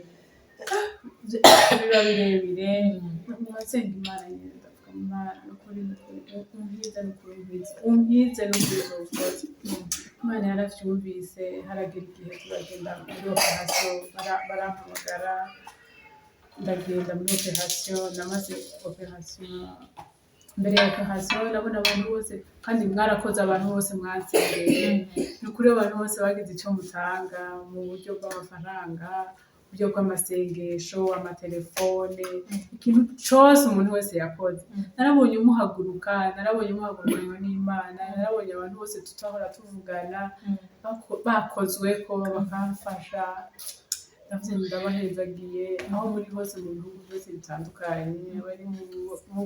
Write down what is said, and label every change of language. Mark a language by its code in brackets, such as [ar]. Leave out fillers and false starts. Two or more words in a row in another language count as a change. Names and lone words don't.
[rn] biba birebire mubasenga Imana nyine ndavuga Imana nukuri umpize n'ubwiza bukoze Imana yaravyumvise haragira igihe turagenda muri operation barampamagara ndagenda muri operation namaze operation mbere ya operation nabona abantu bose kandi mwarakoze abantu bose mwansengeye nukuri abantu bose bagize icyo mutanga mu buryo bw'amafaranga uburyo bw'amasengesho amatelefone ikintu cyose umuntu wese yakoze narabonye umuhagurukanywa n'Imana narabonye abantu bose tutahora tuvugana bakozwe ko bakamfasha ndabahezagiye aho muri hose mu bihugu byose bitandukanye bari mu